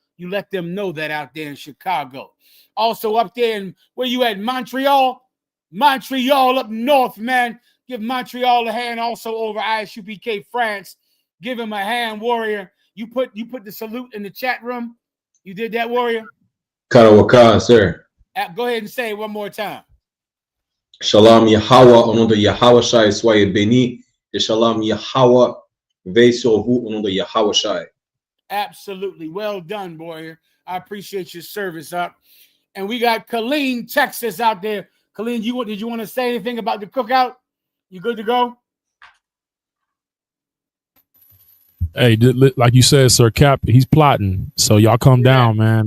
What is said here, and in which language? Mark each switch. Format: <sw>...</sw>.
<en>You let them know that out there in Chicago. Also up there in, where you at, Montreal? Montreal up north, man. Give Montreal a hand. Also over ISUPK France. Give him a hand, warrior. You put the salute in the chat room. You did that, warrior? Karawaka, sir. Go ahead and say it one more time.</en> <fr>Shalom Yahweh, au nom de Yahweh Shai, soyez bénis. Et shalom Yahweh, veille sur vous, au nom de Yahweh Shai.</fr> <en>Absolutely. Well done, warrior. I appreciate your service up. And we got Killeen, Texas out there. Killeen, did you want to say anything about the cookout? You good to go? Hey, like you said, Sir Cap, he's plotting. So y'all come down, man.</en>